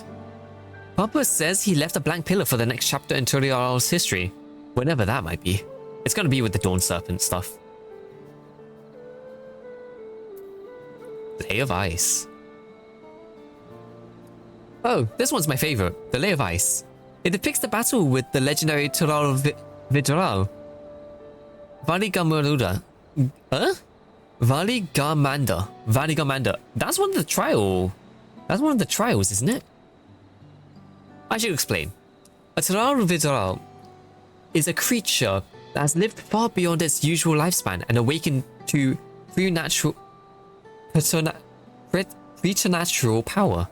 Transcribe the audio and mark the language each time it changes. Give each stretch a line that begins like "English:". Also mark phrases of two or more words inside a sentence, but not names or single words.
English: Papa says he left a blank pillar for the next chapter in Turiaral's history, whenever that might be. It's gonna be with the Dawn Serpent stuff. Lay of Ice. Oh, this one's my favorite, the Lay of Ice. It depicts the battle with the legendary Tural Vidral. Valigamanda. Huh? Valigamanda. That's one of the trial. That's one of the trials, isn't it? I should explain. A Tural Vidral is a creature that has lived far beyond its usual lifespan and awakened to preternatural power.